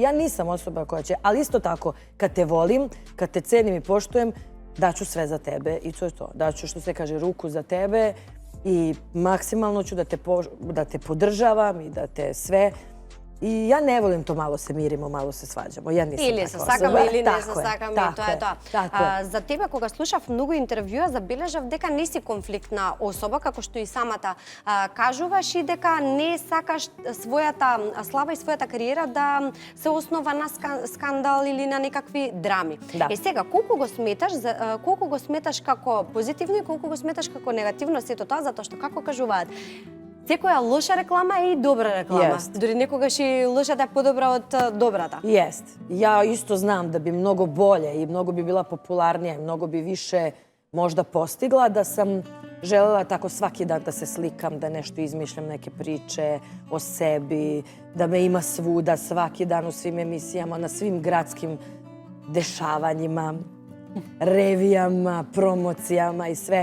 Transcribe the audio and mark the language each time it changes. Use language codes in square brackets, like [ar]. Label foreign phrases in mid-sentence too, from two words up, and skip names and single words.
[sr] Ja nisam osoba koja će, ali isto tako, kad te volim, kad te cenim i poštujem, daću sve za tebe i to je to. Daću, što se kaže, ruku za tebe i maksimalno ću da te podržavam i da te sve. I ja ne volim to malo se mirimo, malo se svađamo. Ja nisam [mk] или се сакаме или не се сакаме, тоа е тоа. За тебе кога слушав многу интервјуа, забележав дека не си конфликтна особа, како што и самата кажуваш и дека не сакаш својата слава и својата кариера да се основа на скандал или на некакви драми. Е сега, колку го сметаш како позитивно и колку го сметаш како негативно сето тоа, затоа што како кажуваат, секоја лоша реклама е и добра реклама. Дори некогаш и лошата е подобра од добрата. [sr] Jest. Ja isto znam da bi mnogo bolje i mnogo bi bila popularnija i mnogo bi više možda postigla da sam želela tako svaki dan da se slikam, da nešto izmišljam, neke priče o sebi, da me ima svuda, svaki dan u svim emisijama, na svim gradskim dešavanjima, revijama, promocijama i sve.